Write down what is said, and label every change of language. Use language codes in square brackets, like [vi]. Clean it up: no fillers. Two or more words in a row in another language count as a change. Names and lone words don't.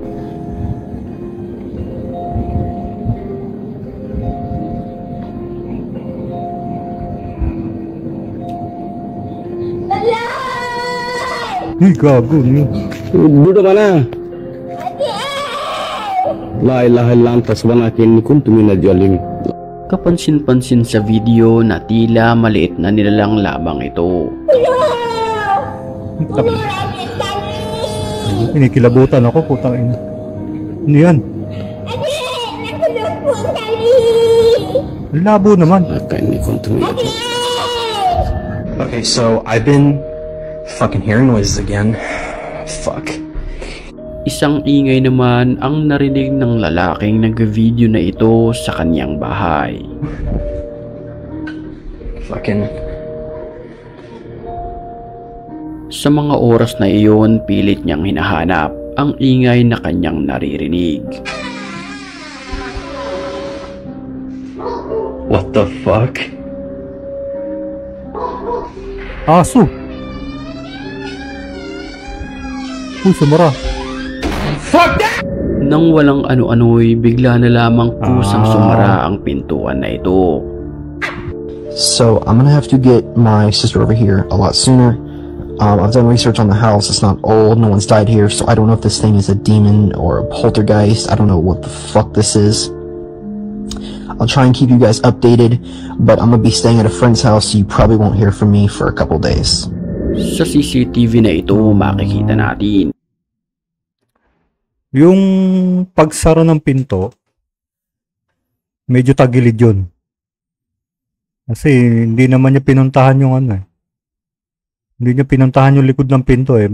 [tl] Hey, gago niyo. Buddha ka na. [ar] لا إله إلا أنت سبحانك إني كنت من الظالمين. [tl] Kapansin-pansin sa video na tila maliit na nilalang lamang ito. Kinikilabutan ako, putang ina. Ano yan? Labo naman. [ar] إني كنت من الظالمين. [en] Okay, so I've been fucking hearing noises again. Fuck. [tl] Isang ingay naman ang narinig ng lalaking nag-video na ito sa kanyang bahay. Fucking. Sa mga oras na iyon, pilit niyang hinahanap ang ingay na kanyang naririnig. [en] What the fuck? [tl] Aso. Uy, sumara. Nang walang ano-ano'y bigla na lamang kusang sumara ang pintuan na ito. [en] So I'm gonna have to get my sister over here a lot sooner. I've done research on the house. It's not old. No one's died here. So I don't know if this thing is a demon or a poltergeist. I don't know what the fuck this is. I'll try and keep you guys updated, but I'm gonna be staying at a friend's house, so you probably won't hear from me for a couple days. [tl] Sa CCTV na ito makikita natin Yung pagsara ng pinto, medyo tagilid yun. Kasi hindi naman niya pinuntahan yung ano eh. Hindi niya pinuntahan yung likod ng pinto eh.